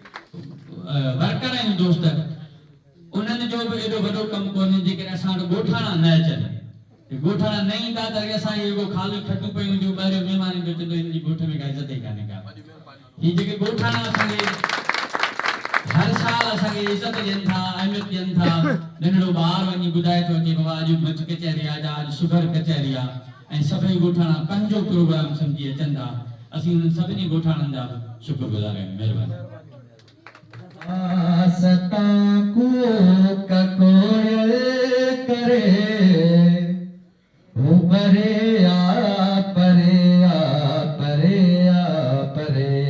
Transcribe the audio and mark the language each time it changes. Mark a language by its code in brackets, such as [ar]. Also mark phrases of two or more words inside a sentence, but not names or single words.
[sd] वर्कर आहियूं दोस्त उन्हनि जो बि एॾो वॾो कमु कोन्हे जेकॾहिं असां वटि ॻोठाणा न अचनि ॻोठाणा न ईंदा त असां इहो ख़ाली खटूं पियूं जो ॿाहिरियों महिमान ईंदो चवंदो हिन जी ॻोठ में का इज़त ई कान्हे का हीअ जेके ॻोठाणा असांखे हर साल असांखे इज़त ॾियनि था अहमियत ॾियनि था नंढड़ो ॿार वञी ॿुधाए थो अचे बाबा अॼु मंच कचहरी आहे या अॼु शुगर कचहरी आहे ऐं सभई ॻोठाणा पंहिंजो प्रोग्राम सम्झी अचनि था असीं उन्हनि सभिनी ॻोठाणनि जा शुक्रगुज़ार आहियूं महिरबानी सता को ककोयल करे हो परे आ परे आ परे आ परे